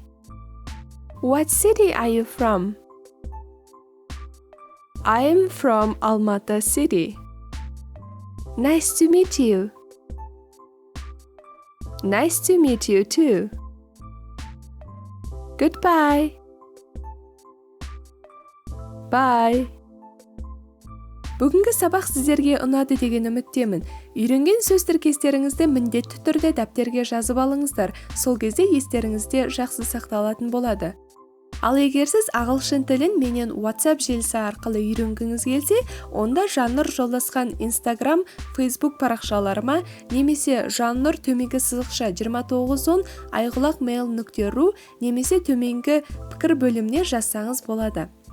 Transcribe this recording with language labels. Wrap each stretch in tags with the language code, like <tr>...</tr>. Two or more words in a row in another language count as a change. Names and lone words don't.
<en>What city are you from? I am from Almaty city. Nice to meet you. Nice to meet you too. Goodbye. Bye.</en> <kk>Бүгінгі сабақ сіздерге ұнады деген үміттемін. Үйренген сөз тіркестеріңізді міндетті түрде дәптерге жазып алыңыздар. Сол кезде естеріңізде жақсы сақталатын болады. Ал егер сіз ағылшын тілін менен WhatsApp желісі арқылы үйренгіңіз келсе, онда Жаннұр жолдасқан Instagram, Facebook парақшаларыма немесе Жаннұр_2910 @mail.ru немесе төменгі пікір бөліміне жазсаңыз болады.</kk>